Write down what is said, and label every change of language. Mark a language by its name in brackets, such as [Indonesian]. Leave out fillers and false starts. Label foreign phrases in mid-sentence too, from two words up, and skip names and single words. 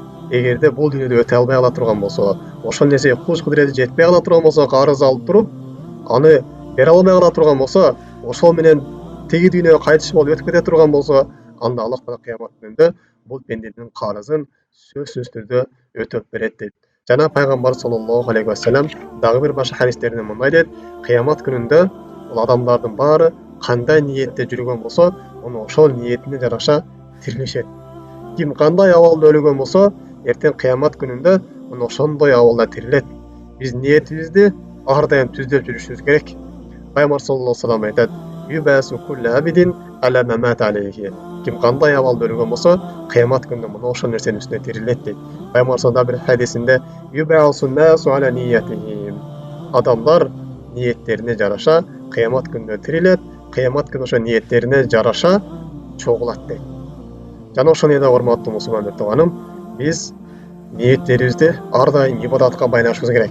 [Kyrgyz] Эгерде бул дүйнөдө өтө албай кала турган болсо, ошол нерсеге куч кудурети жетпей кала турган болсо, карыз алып туруп, аны бере албай кала турган болсо, ошол менен тиги дүйнөгө кайтыш болуп өтүп кете турган болсо, анда Аллах Таала кыямат күнүндө бул пенденин карызын сөзсүз түрдө өтөп берет дейт. Жана пайгамбар [Arabic] صلى الله عليه وسلم [Kyrgyz] дагы бир башка хадистеринде мындай дейт: кыямат күнүндө бул адамдардын баары кандай ниетте жүргөн болсо, муну ошол ниетине жараша тирилишет. Ким кандай абалда өлгөн болсо, эртең кыямат күнүндө муну ошондой абалда тирилет. Биз ниетибизди ар дайым түздөп жүрүшүбүз керек. [Arabic] Пайгамбар صلى الله عليه وسلم айтат: "يبعث كل عبد على ما مات عليه." [Kyrgyz] Ким кандай абалда өлгөн болсо, кыямат күнүндө муну ошол нерсенин үстүнө тирилет дейт. [Arabic] Пайгамбар صلى الله عليه وسلم [Kyrgyz] бир хадисинде: [Arabic] "يبعث الناس على نياتهم." [Kyrgyz] Адамдар ниеттерине жараша кыямат күнүндө тирилет, кыямат күнү ошо ниеттерине жараша чогулат дейт. Жана ошону эле урматтуу мусулман тууганым, биз ниеттерибизди ар дайым ибадатка байланышыбыз керек.